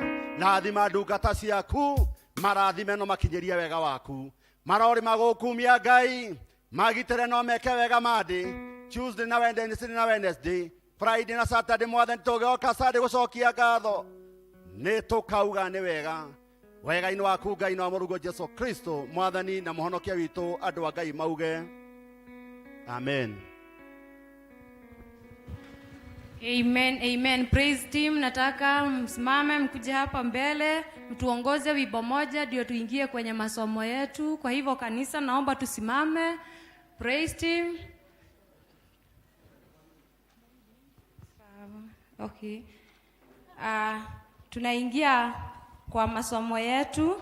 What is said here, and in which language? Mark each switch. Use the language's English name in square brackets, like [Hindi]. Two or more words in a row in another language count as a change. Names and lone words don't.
[Kikuyu] Rathima ndungata ciaku, marathime no makinyĩrie wega waku, marori magũkumia Ngai, magitĩre no meke wega mandi, Tuesday na Wednesday, Friday na Saturday mwathani tũgĩoka Sunday gũcokia ngatho, nĩ tũkauga nĩ wega. Wega-inĩ waku Ngai na mũrungu Jesu Kristo mwathani na mũhonokia witũ, andũ a Ngai mauge amen. Amen, amen. [English] Praise team, [Swahili] nataka msimame mkuje hapa mbele, mtuongoze wimbo moja ndio tuingie kwenye masomo yetu. Kwa hivyo kanisa, naomba tusimame. [English] Praise team. Okay. [Swahili] Tunaingia kwa masomo yetu.